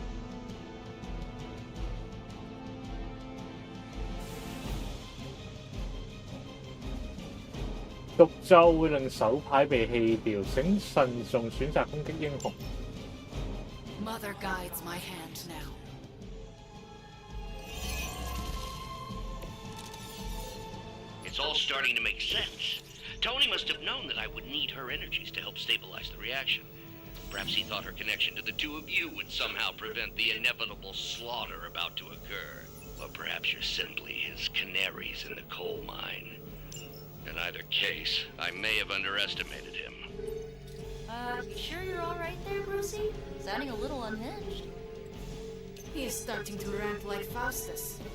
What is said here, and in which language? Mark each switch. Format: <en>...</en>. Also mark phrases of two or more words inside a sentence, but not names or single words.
<zh>毒咒會令手牌被棄掉，請慎重選擇攻擊英雄。</zh> <en>Mother guides my hand now. It's all starting to make sense. Tony must have known that I would need her energies to help stabilize the reaction. Perhaps he thought her connection to the two of you would somehow prevent the inevitable slaughter about to occur. Or perhaps you're simply his canaries in the coal mine. In either case, I may have underestimated him. You sure you're alright there, Brucey? Sounding a little unhinged. He is starting to rant like Faustus.</en>